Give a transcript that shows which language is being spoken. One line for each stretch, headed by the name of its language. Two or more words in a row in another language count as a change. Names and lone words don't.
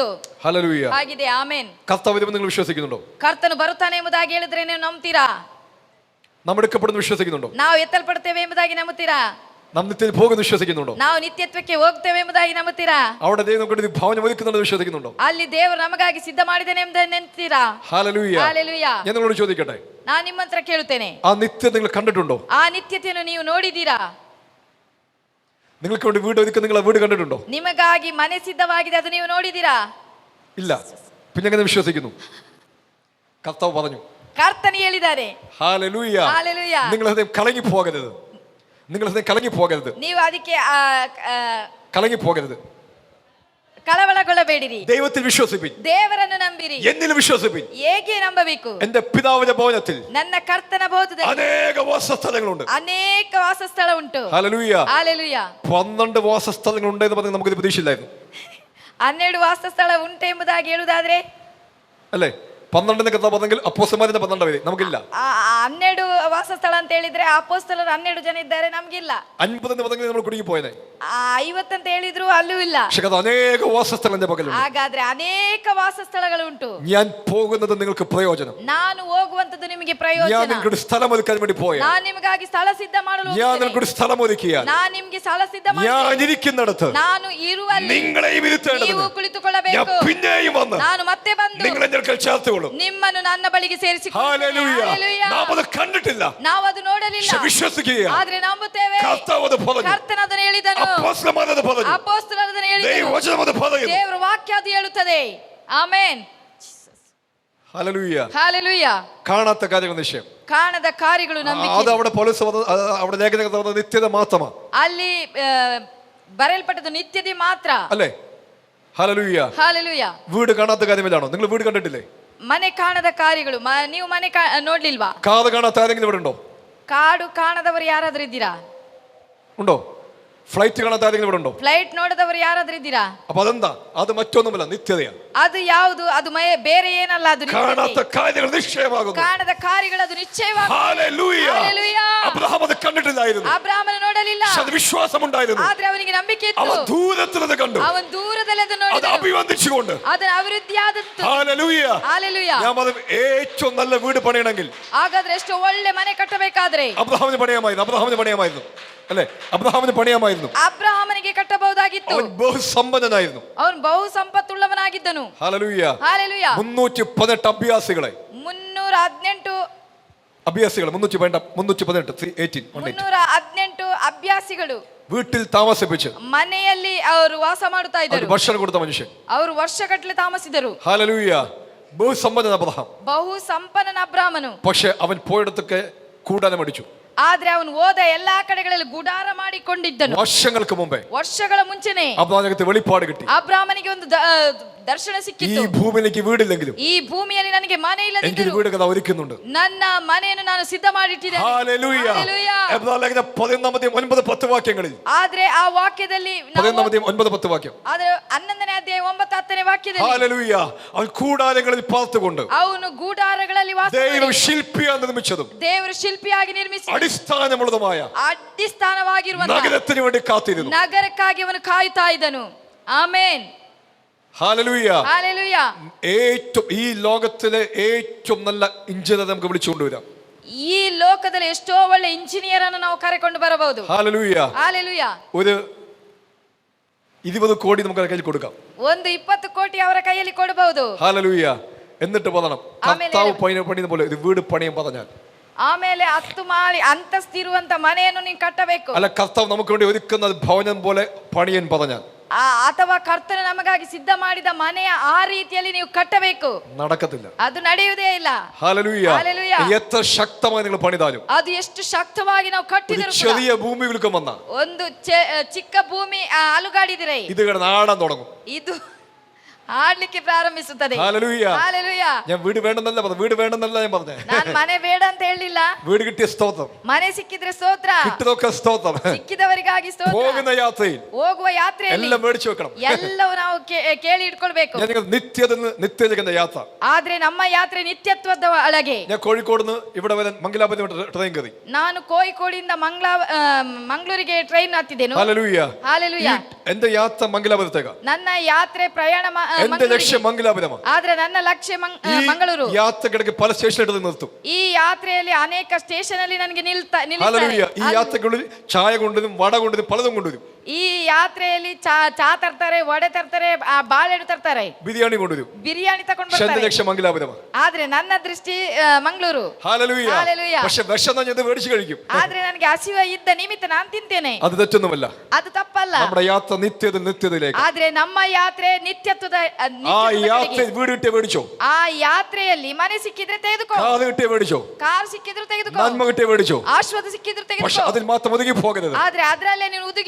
Malayalam: ഹല്ലേലൂയ.
Kannada: ಆಗಿದೆ. ಆಮೇನ್.
Malayalam: കർത്താവ് വരുമെന്ന് നിങ്ങൾ വിശ്വസിക്കുന്നുണ്ടോ?
Kannada: ಕರ್ತನು ಬರುತ್ತಾನೆ ಎಂಬುದಾಗಿ ಹೇಳಿದ್ರೆ ನೀವು ನಂಬ್ತೀರಾ?
Malayalam: നാം എടുക്കപ്പെടുന്നു വിശ്വസിക്കുന്നുണ്ടോ?
Kannada: ನಾವು ಎತ್ತಲ್ಪಡ್ತೇವೆ ಎಂಬುದಾಗಿ ನಂಬುತ್ತೀರಾ?
Malayalam: നാം നിത്യത്തിൽ പോകുന്നു വിശ്വസിക്കുന്നുണ്ടോ?
Kannada: ನಾವು ನಿತ್ಯತ್ವಕ್ಕೆ ಹೋಗ್ತೇವೆ ಎಂಬುದಾಗಿ ನಂಬುತ್ತೀರಾ?
Malayalam: അവിടെ ദൈവം കൊണ്ട് ഭവനം ഒരുക്കുന്നുണ്ട് വിശ്വസിക്കുന്നുണ്ടോ?
Kannada: ಅಲ್ಲಿ ದೇವರು ನಮಗಾಗಿ ಸಿದ್ಧ ಮಾಡಿದ್ದಾನೆ ಎಂಬುದನ್ನು ನೆನ್ತೀರಾ?
Malayalam: ഹല്ലേലൂയ.
Kannada: ಹಾಲೆಲೂಯಾ.
Malayalam: ഞാൻ നിങ്ങളോട് ചോദിക്കട്ടെ,
Kannada: ನಾನು ನಿಮ್ಮ ಹತ್ರ ಕೇಳುತ್ತೇನೆ,
Malayalam: ആ നിത്യത നിങ്ങൾ കണ്ടിട്ടുണ്ടോ?
Kannada: ಆ ನಿತ್ಯತೆಯನ್ನು ನೀವು ನೋಡಿದ್ದೀರಾ?
Malayalam: നിങ്ങൾക്ക് വേണ്ടി വീട് ഒരുക്കുന്ന നിങ്ങൾ ആ വീട് കണ്ടിട്ടുണ്ടോ?
Kannada: ನಿಮಗಾಗಿ ಮನೆ ಸಿದ್ಧವಾಗಿದೆ, ಅದು ನೀವು ನೋಡಿದ್ದೀರಾ?
Malayalam: ഇല്ല. പിന്നെ എങ്ങനെ വിശ്വസിക്കുന്നു? കർത്താവ് പറഞ്ഞു,
Kannada: ಕರ್ತನು ಹೇಳಿದ್ದಾರೆ.
Malayalam: ഹല്ലേലൂയ.
Kannada: ಹಾಲೆಲೂಯಾ.
Malayalam: നിങ്ങൾ ഹൃദയം കലങ്ങി പോകരുത്. നിങ്ങൾ ഹൃദയം കലങ്ങി പോകരുത്.
Kannada: ನೀವು ಅದಕ್ಕೆ
Malayalam: കലങ്ങി പോകരുത്.
Kannada: ಕಳವಳಗೊಳ್ಳಬೇಡಿರಿ.
Malayalam: ദൈവത്തിൽ വിശ്വസിപ്പിൻ.
Kannada: ದೇವರನ್ನು ನಂಬಿರಿ.
Malayalam: എന്നിൽ വിശ്വസിപ്പിൻ.
Kannada: ಹೇಗೆ ನಂಬಬೇಕು?
Malayalam: എന്റെ പിതാവിന്റെ ഭവനത്തിൽ
Kannada: ನನ್ನ ಕರ್ತನ ಭವನದಲ್ಲಿ
Malayalam: അനേക വാസസ്ഥലങ്ങളുണ്ട്.
Kannada: ಅನೇಕ ವಾಸಸ್ಥಳ ಉಂಟು.
Malayalam: ഹല്ലേലൂയ.
Kannada: ಹಾಲೆಲೂಯಾ.
Malayalam: 12 വാസസ്ഥലങ്ങൾ ഉണ്ട് എന്ന് പറഞ്ഞാൽ നമുക്കിത് പ്രതീക്ഷയില്ലായിരുന്നു.
Kannada: 12 ವಾಸಸ್ಥಳ ಉಂಟು ಎಂಬುದಾಗಿ ಹೇಳುವುದಾದ್ರೆ,
Malayalam: അല്ലേ? 12 കഥ പറഞ്ഞെങ്കിൽ അപ്പോസ്തലന്മാരുടെ 12 പേര് നമുക്കില്ല.
Kannada: 12 ವಾಸಸ್ಥಳ ಅಂತ ಹೇಳಿದ್ರೆ ಅಪೊಸ್ತಲರು 12 ಜನ ಇದ್ದಾರೆ, ನಮಗಿಲ್ಲ.
Malayalam: 50 എന്ന് പറഞ്ഞെങ്കിൽ നമ്മൾ കുടുങ്ങി പോയനെ.
Kannada: 50 ಅಂತ ಹೇಳಿದ್ರು ಅಲ್ಲೂ ಇಲ್ಲ.
Malayalam: പക്ഷേ അത് അനേക വാസസ്ഥലങ്ങളുടെ പക്കലുണ്ട്.
Kannada: ಹಾಗಾದ್ರೆ ಅನೇಕ ವಾಸಸ್ಥಳಗಳು ಉಂಟು.
Malayalam: ഞാൻ പോകുന്നത് നിങ്ങൾക്ക് പ്രയോജനം.
Kannada: ನಾನು ಹೋಗುವಂತದ್ದು ನಿಮಗೆ
Malayalam: ഞാൻ
Kannada: ಪ್ರಯೋಜನ.
Malayalam: നിങ്ങൾക്ക് സ്ഥലം ഒരുക്കാൻ വേണ്ടി പോയ.
Kannada: ನಾನು ನಿಮಗಾಗಿ ಸ್ಥಳ ಸಿದ್ಧ ಮಾಡಲು
Malayalam: ഞാൻ നിങ്ങൾക്ക് സ്ഥലം ഒരുക്കിയാൽ
Kannada: ನಾನು ನಿಮಗೆ ಸ್ಥಳ ಸಿದ್ಧ
Malayalam: ഞാൻ
Kannada: ಮಾಡುತ್ತೇನೆ.
Malayalam: ഇരിക്കുന്നിടത്ത്
Kannada: ನಾನು ಇರುವಲ್ಲಿ
Malayalam: നിങ്ങളെയും ഇരുത്തേണ്ടത്.
Kannada: ನೀವು
Malayalam: ഞാൻ
Kannada: ಕುಳಿತುಕೊಳ್ಳಬೇಕು.
Malayalam: പിന്നെയും വന്ന്
Kannada: ನಾನು ಮತ್ತೆ ಬಂದು
Malayalam: നിങ്ങളെ ഞെരുക്കൽ ചേർത്തുകൊള്ളും.
Kannada: ನಿಮ್ಮನ್ನು ನನ್ನ ಬಳಿಗೆ ಸೇರಿಸಿಕೊಳ್ಳುತ್ತೇನೆ.
Malayalam: ഹല്ലേലൂയ.
Kannada: ಹಲ್ಲೆಲೂಯಾ.
Malayalam: നാം അത് കണ്ടിട്ടില്ല,
Kannada: ನಾವು ಅದು ನೋಡಲಿಲ್ಲ,
Malayalam: പക്ഷേ വിശ്വസിക്കുകയാണ്.
Kannada: ಆದ್ರೆ ನಂಬುತ್ತೇವೆ.
Malayalam: കർത്താവ് അത് പറഞ്ഞു.
Kannada: ಕರ್ತನು ಅದನ್ನು ಹೇಳಿದನು.
Malayalam: അപ്പോസ്തലന്മാർ അത് പറഞ്ഞു.
Kannada: ಅಪೊಸ್ತಲರು ಅದನ್ನು ಹೇಳಿದರು.
Malayalam: ദൈവവചനം അത് പറയുന്നു.
Kannada: ದೇವರ ವಾಕ್ಯ ಅದು ಹೇಳುತ್ತದೆ. ಆಮೆನ್.
Malayalam: ഹല്ലേലൂയ.
Kannada: ಹಾಲೆಲೂಯಾ.
Malayalam: കാണാത്ത കാര്യങ്ങൾ നിശ്ചയം.
Kannada: ಕಾಣದ ಕಾರ್ಯಗಳು ನಂಬಿಕೆ.
Malayalam: അത് അവിടെ പൗലോസ് അവിടെ ലേഖനത്തിൽ നിത്യത മാത്രമാണ്.
Kannada: ಅಲ್ಲಿ ಬರೆಯಲ್ಪಟ್ಟದ್ದು ನಿತ್ಯತೆ ಮಾತ್ರ.
Malayalam: അല്ലേ? ഹല്ലേലൂയ.
Kannada: ಹಾಲೆಲೂಯಾ.
Malayalam: വീട് കാണാത്ത കാര്യമില്ലാണോ? നിങ്ങൾ വീട് കണ്ടിട്ടില്ലേ?
Kannada: ಮನೆ ಕಾಣದ ಕಾರ್ಯಗಳು. ನೀವು ಮನೆ ನೋಡ್ಲಿಲ್ವಾ?
Malayalam: കാത് കാണാത്ത ആരെങ്കിലും ഇവിടെ ഉണ്ടോ?
Kannada: ಕಾಡು ಕಾಣದವರು ಯಾರಾದ್ರೂ ಇದ್ದೀರಾ?
Malayalam: ഉണ്ടോ? ഫ്ലൈറ്റ് കാണാത്ത ആരെങ്കിലും ഇവിടെ ഉണ്ടോ?
Kannada: ಫ್ಲೈಟ್ ನೋಡದವರು ಯಾರಾದ್ರೂ ಇದ್ದೀರಾ?
Malayalam: അപ്പൊ അതെന്താ? അത് മറ്റൊന്നുമല്ല, നിത്യതയാണ്.
Kannada: ಅದು ಯಾವುದು? ಅದು ಬೇರೆ ಏನಲ್ಲ, ಅದು ನಿತ್ಯತೆ.
Malayalam: കാണാത്ത കാര്യങ്ങൾ നിശ്ചയമാകുന്നു.
Kannada: ಕಾಣದ ಕಾರ್ಯಗಳು ಅದು ನಿಶ್ಚಯವಾಗುತ್ತದೆ.
Malayalam: ഹല്ലേലൂയ.
Kannada: ಹಲ್ಲೆಲೂಯಾ.
Malayalam: അബ്രഹാം അത് കണ്ടിട്ടില്ലായിരുന്നു.
Kannada: ಅಬ್ರಹಾಮನು ನೋಡಲಿಲ್ಲ,
Malayalam: പക്ഷേ അത് വിശ്വാസമുണ്ടായിരുന്നു.
Kannada: ಆದ್ರೆ ಅವನಿಗೆ ನಂಬಿಕೆ ಇತ್ತು.
Malayalam: അവൻ ദൂരത്തിൽ അത് കണ്ടു.
Kannada: ಅವನು ದೂರದಲ್ಲಿ ಅದನ್ನು
Malayalam: അത്
Kannada: ನೋಡಿದನು.
Malayalam: അഭിവന്ദിച്ചുകൊണ്ട്.
Kannada: ಅದರ ಅಭಿವೃದ್ಧಿ ಆದದ್ದು.
Malayalam: ഹല്ലേലൂയ.
Kannada: ಹಲ್ಲೆಲೂಯಾ.
Malayalam: ഞാൻ പറഞ്ഞു, ഏറ്റവും നല്ല വീട് പണിയണമെങ്കിൽ
Kannada: ಹಾಗಾದ್ರೆ ಎಷ್ಟು ಒಳ್ಳೆ ಮನೆ ಕಟ್ಟಬೇಕಾದ್ರೆ
Malayalam: അബ്രഹാമിന് പണിയാമായിരുന്നു. അല്ലേ? അബ്രഹാമിന് പണിയാമായിരുന്നു.
Kannada: ಅಬ್ರಹಾಮನಿಗೆ ಕಟ್ಟಬಹುದಾಗಿತ್ತು.
Malayalam: അവൻ ബഹുസമ്പന്നനായിരുന്നു.
Kannada: ಅವನು ಬಹು ಸಂಪತ್ತುಳ್ಳವನಾಗಿದ್ದನು.
Malayalam: ഹല്ലേലൂയ.
Kannada: ಹಲ್ಲೆಲೂಯಾ.
Malayalam: 318 അഭ്യാസികളെ
Kannada: 318 ಅಭ್ಯಾಸಿಗಳು
Malayalam: വീട്ടിൽ താമസിപ്പിച്ച്
Kannada: ಮನೆಯಲ್ಲಿ ಅವರು ವಾಸ ಮಾಡುತ್ತಾ ಇದ್ದರು.
Malayalam: ഭക്ഷണം കൊടുത്ത മനുഷ്യൻ.
Kannada: ಅವರು ವರ್ಷಗಟ್ಟಲೆ ತಾಮಸಿದರು.
Malayalam: ഹല്ലേലൂയ. ബഹുസമ്പന്നൻ അബ്രഹാം.
Kannada: ಬಹು ಸಂಪನ್ನನ ಅಬ್ರಹಾಮನು.
Malayalam: പക്ഷെ അവൻ പോയിടത്തൊക്കെ കൂടാരം അടിച്ചു.
Kannada: ಆದ್ರೆ ಅವನು ಹೋದ ಎಲ್ಲಾ ಕಡೆಗಳಲ್ಲಿ ಗುಡಾರ ಮಾಡಿಕೊಂಡಿದ್ದನು.
Malayalam: വർഷങ്ങൾക്ക് മുമ്പേ,
Kannada: ವರ್ಷಗಳ ಮುಂಚೆನೆ
Malayalam: അബ്രഹാമിന് വെളിപ്പാട് കിട്ടി.
Kannada: ಅಬ್ರಹಾಮನಿಗೆ ಒಂದು ದರ್ಶನ
Malayalam: ഈ
Kannada: ಸಿಕ್ಕಿತು.
Malayalam: ഭൂമിയിലേക്ക് വീടില്ലെങ്കിലും
Kannada: ಈ ಭೂಮಿಯಲ್ಲಿ ನನಗೆ ಮನೆ
Malayalam: എനിക്ക്
Kannada: ಇಲ್ಲದಿದ್ದರೂ
Malayalam: വീട് കഥ ഒരുക്കുന്നുണ്ട്.
Kannada: ನನ್ನ ಮನೆಯನ್ನು ನಾನು ಸಿದ್ಧ ಮಾಡಿಟ್ಟಿದ್ದೇನೆ.
Malayalam: ഹല്ലേലൂയ.
Kannada: ಹಲ್ಲೆಲೂಯಾ.
Malayalam: എബ്രായ ലേഖനം 11 9 ವಾಕ್ಯങ്ങളിൽ
Kannada: ಆದ್ರೆ ಆ ವಾಕ್ಯದಲ್ಲಿ
Malayalam: 11 9 ವಾಕ್യം.
Kannada: ಆದ್ರೆ 11ನೇ ಅಧ್ಯಾಯ 9 10ನೇ ವಾಕ್ಯದಲ್ಲಿ
Malayalam: ഹല്ലേലൂയ. അവൻ കൂടാരങ്ങളിൽ പാർത്തുകൊണ്ട്
Kannada: ಅವನು ಗುಡಾರಗಳಲ್ಲಿ ವಾಸ
Malayalam: ദൈവം
Kannada: ಮಾಡಿ
Malayalam: ശില്പിയായി നിർമ്മിച്ചതും
Kannada: ದೇವರು ಶಿಲ್ಪಿಯಾಗಿ ನಿರ್ಮಿಸಿ
Malayalam: അടിസ്ഥാനമുള്ളതുമായ
Kannada: ಅಡ್ಡಿಸ್ಥಾನವಾಗಿರುವ
Malayalam: നഗരത്തിന് വേണ്ടി കാത്തിരുന്നു.
Kannada: ನಗರಕ್ಕಾಗಿ ಅವನು ಕಾಯುತ್ತಾ ಇದ್ದನು. ಆಮೆನ್.
Malayalam: ഹല്ലേലൂയ. ഹല്ലേലൂയ. ഏറ്റവും ഈ ലോകത്തിലെ ഏറ്റവും നല്ല എഞ്ചിനീയറെ നമുക്ക് വിളിച്ചുകൊണ്ടുവരാം.
Kannada: ಈ ಲೋಕದಲ್ಲಿ ಎಷ್ಟೋ ಒಳ್ಳೆ ಇಂಜಿನಿಯರ್ ಅನ್ನು ನಾವು ಕರೆಕೊಂಡು ಬರಬಹುದು.
Malayalam: ഹല്ലേലൂയ.
Kannada: ಹಲ್ಲೆಲೂಯ.
Malayalam: ഒരു 20 കോടി നമുക്ക് കയ്യിൽ കൊടുക്കാം.
Kannada: ಒಂದು 20 ಕೋಟಿ ಅವರ ಕೈಯಲ್ಲಿ ಕೊಡಬಹುದು.
Malayalam: ഹല്ലേലൂയ. എന്നിട്ട് പറയണം, കർത്താവ് പണിയുന്ന പോലെ ഒരു വീട് പണിയാൻ പറഞ്ഞാൽ,
Kannada: ಆಮೇಲೆ 10 ಮಾಳಿ ಅಂತಸ್ತಿರುವಂತ ಮನೆಯನ್ನು ನೀವು ಕಟ್ಟಬೇಕು.
Malayalam: അല്ല കർത്താവ് നമുക്ക് വേണ്ടി ഒരുക്കുന്ന ഭവനം പോലെ പണിയാൻ പറഞ്ഞാൽ,
Kannada: ಅಥವಾ ಕರ್ತನು ನಮಗಾಗಿ ಸಿದ್ಧ ಮಾಡಿದ ಮನೆಯ ಆ ರೀತಿಯಲ್ಲಿ ನೀವು ಕಟ್ಟಬೇಕು.
Malayalam: നടക്കത്തില്ല.
Kannada: ಅದು ನಡೆಯುವುದೇ ಇಲ್ಲ.
Malayalam: ഹല്ലേലൂയ. ഹല്ലേലൂയ. എത്ര ശക്തമായി നിങ്ങൾ പണിതാലും,
Kannada: ಅದು ಎಷ್ಟು ಶಕ್ತವಾಗಿ ನಾವು ಕಟ್ಟಿದರೂ ಕೂಡ,
Malayalam: ചെറിയ ഭൂമി വിൽക്കം വന്ന
Kannada: ಒಂದು ಚಿಕ್ಕ ಭೂಮಿ ಅಲುಗಾಡಿದರೆ
Malayalam: ഇത് കിടന്ന് ആടാൻ തുടങ്ങും.
Kannada: ಇದು ಆಡ್ಲಿಕ್ಕೆ ಪ್ರಾರಂಭಿಸುತ್ತದೆ.
Malayalam: ഹല്ലേലൂയ. ഹല്ലേലൂയ. ഞാൻ വീട് വേണമെന്നല്ല ഞാൻ പറഞ്ഞേ.
Kannada: ನಾನು ಮನೆ ಬೇಡ ಅಂತ ಹೇಳಿಲ್ಲ.
Malayalam: വീട് കിട്ടിയ സ്തോത്രം,
Kannada: ಮನೆ ಸಿಕ್ಕಿದ್ರೆ ಸ್ತೋತ್ರ,
Malayalam: കിട്ടുന്നതൊക്കെ സ്തോത്രം.
Kannada: ಸಿಕ್ಕಿದವರಿಗಾಗಿ ಸ್ತೋತ್ರ.
Malayalam: പോകുന്ന യാത്രയിൽ
Kannada: ಹೋಗುವ ಯಾತ್ರೆಯಲ್ಲಿ
Malayalam: എല്ലാം മേടിച്ചു വെക്കണം.
Kannada: ಎಲ್ಲವೂ ನಾವು ಕೇಳಿ ಇಟ್ಕೊಳ್ಬೇಕು.
Malayalam: ഞാൻ നിത്യജീവന്റെ യാത്ര.
Kannada: ಆದ್ರೆ ನಮ್ಮ ಯಾತ್ರೆ ನಿತ್ಯತ್ವದ ಒಳಗೆ.
Malayalam: ഞാൻ കോഴിക്കോട് നിന്ന് ഇവിടെ വരെ മംഗലാപുരത്ത് ട്രെയിൻ കയറി.
Kannada: ನಾನು ಕೋಯಿಕೋಡಿಂದ ಮಂಗಳೂರಿಗೆ ಟ್ರೈನ್ ಹತ್ತಿದ್ದೇನೆ.
Malayalam: ഹല്ലേലൂയ.
Kannada: ಹಲ್ಲೆಲೂಯ.
Malayalam: എന്റെ യാത്ര മംഗലാപുരത്തേക്കാ.
Kannada: ನನ್ನ ಯಾತ್ರೆ ಪ್ರಯಾಣ
Malayalam: എന്റെ
Kannada: ಮಂಗಳೂರಿಗೆ.
Malayalam: ലക്ഷ്യം മംഗലാപുരമാണ്.
Kannada: ಆದ್ರೆ ನನ್ನ ಲಕ್ಷ್ಯ ಮಂಗಳೂರು.
Malayalam: യാത്രക്കിടയ്ക്ക് പല സ്റ്റേഷനിൽ നിർത്തും.
Kannada: ಈ ಯಾತ್ರೆಯಲ್ಲಿ ಅನೇಕ ಸ್ಟೇಷನ್ ಅಲ್ಲಿ ನನಗೆ
Malayalam: ഹല്ലേലൂയ. ഈ യാത്രകളിൽ ചായ കൊണ്ടുവരും, വട കൊണ്ടുവരും, പലതും കൊണ്ടുവരും.
Kannada: ಈ ಯಾತ್ರೆಯಲ್ಲಿ ಚಾ ತರ್ತಾರೆ, ವಡೆ ತರ್ತಾರೆ, ಬಾಳೆಹಣ್ಣು ತರ್ತಾರೆ,
Malayalam: ബിരിയാണി കൊണ്ടുവരും.
Kannada: ಬಿರಿಯಾನಿ ತಗೊಂಡು
Malayalam: പക്ഷെ എന്റെ
Kannada: ಬರ್ತಾರೆ.
Malayalam: ലക്ഷ്യം മംഗലാപുരമാണ്.
Kannada: ಆದ್ರೆ ನನ್ನ ದೃಷ್ಟಿ ಮಂಗಳೂರು.
Malayalam: ഹല്ലേലൂയ. ഹല്ലേലൂയ. പക്ഷെ വിഷം ഞാൻ മേടിച്ചു കഴിക്കും.
Kannada: ಆದ್ರೆ ನನಗೆ ಹಸಿವ ಇದ್ದ ನಿಮಿತ್ತ ನಾನು ತಿಂತೇನೆ.
Malayalam: അത് തെറ്റൊന്നുമല്ല.
Kannada: ಅದು ತಪ್ಪಲ್ಲ.
Malayalam: നമ്മുടെ യാത്ര നിത്യതയിലേക്ക്.
Kannada: ಆದ್ರೆ ನಮ್ಮ ಯಾತ್ರೆ ನಿತ್ಯತ್ವದ
Malayalam: ആ യാത്ര വീട് കിട്ടിയ മേടിച്ചോ.
Kannada: ಆ ಯಾತ್ರೆಯಲ್ಲಿ ಮನೆ ಸಿಕ್ಕಿದ್ರೆ ತೆಗೆದುಕೋ,
Malayalam: കാത് കിട്ടിയ മേടിച്ചോ,
Kannada: ಕಾರ್ ಸಿಕ್ಕಿದ್ರು ತೆಗೆದುಕೋ,
Malayalam: നന്മ കിട്ടിയ മേടിച്ചോ.
Kannada: ಆಶ್ವಾದ ಸಿಕ್ಕಿದ್ರು
Malayalam: പക്ഷെ
Kannada: ತೆಗೆದುಕೋ.
Malayalam: അതിൽ മാത്രം ഒതുങ്ങി പോകരുത്.
Kannada: ಆದ್ರೆ ಅದರಲ್ಲೇ ನೀನು ಉದುಗಿ